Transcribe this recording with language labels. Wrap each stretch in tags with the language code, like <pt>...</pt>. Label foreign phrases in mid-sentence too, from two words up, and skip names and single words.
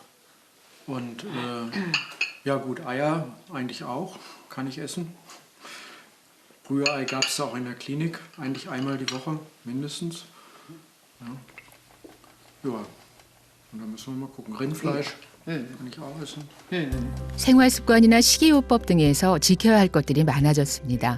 <de>Und ja gut, Eier eigentlich auch, kann ich essen. Rührei gab es auch in der Klinik, eigentlich einmal die Woche mindestens. Ja, und dann müssen wir mal gucken. Rindfleisch kann ich auch essen.</de> <ko>생활 습관이나 식이요법 등에서 지켜야 할 것들이 많아졌습니다.</ko>